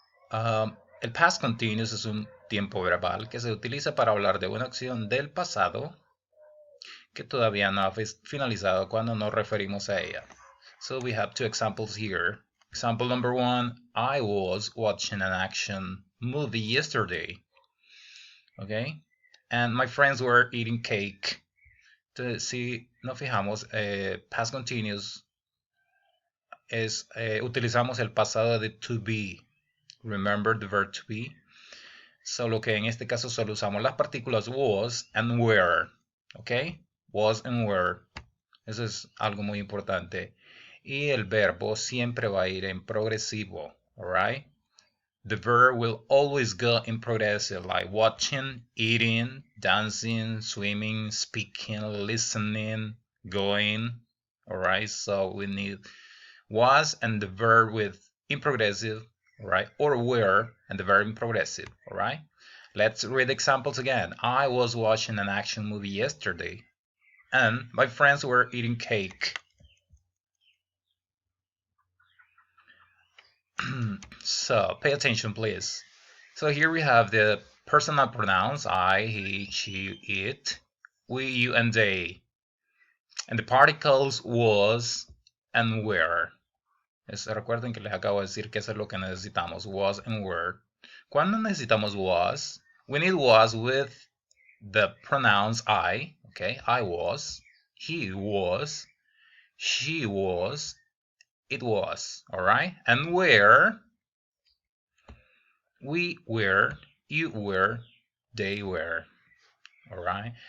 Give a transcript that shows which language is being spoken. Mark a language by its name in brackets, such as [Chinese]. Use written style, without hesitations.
[Spanish] El past continuous es un tiempo verbal que se utiliza para hablar de una acción del pasado que todavía no ha finalizado cuando nos referimos a ella. [English] So we have two examples here. Example number one, I was watching an action movie yesterday. Okay? And my friends were eating cake. [Spanish] Entonces, si nos fijamos, past continuous es, utilizamos el pasado de to be. [English] Remember the verb to be. [Spanish] Solo que en este caso solo usamos las partículas [English] was and were. ¿Ok? Was and were. [Spanish] Eso es algo muy importante. Y el verbo siempre va a ir en progresivo. [English] Alright? The verb will always go in progressive, like watching, eating, dancing, swimming, speaking, listening, going. Alright? So we need was and the verb with in progressive, right? Or were and the verb in progressive, all right? Let's read examples again. I was watching an action movie yesterday, and my friends were eating cake. So pay attention, please. So here we have the personal pronouns I, he, she, it, we, you, and they, and the particles was and were. [Spanish] Recuerden que les acabo de decir que eso es lo que necesitamos, was and were. ¿Cuándo necesitamos was? [English] We need was with the pronouns I, okay, I was, he was, she was, it was, alright? And where? We were, you were, they were, alright?